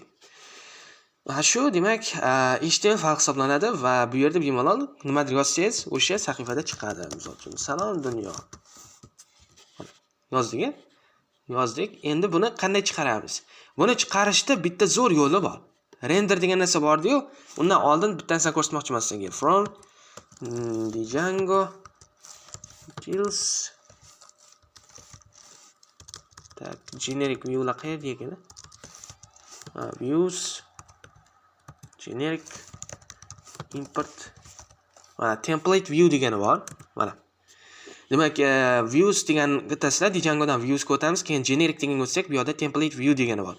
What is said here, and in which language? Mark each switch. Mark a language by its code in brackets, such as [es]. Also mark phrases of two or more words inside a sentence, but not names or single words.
[uz] Va shu demak HTML fayl hisoblanadi va bu yerda bemalol nimadir yozsangiz, o'sha sahifada chiqadi. Misol uchun salom dunyo. Yozdik. Endi buni qanday chiqaramiz? Buni chiqarishda bitta zo'r yo'li bor. Render degan narsa bor-ku, undan oldin bittasini ko'rsatmoqchiman sizga. [en] From Django Tools tak generic view [uz] la qayerda ekan? [en] Views generic import mana template view [uz] degani bor. Mana. Demak, views degan bittasida Djangodan views o'tamiz, keyin generic degan o'tsak, bu yerda [en] template view [uz] degani bor.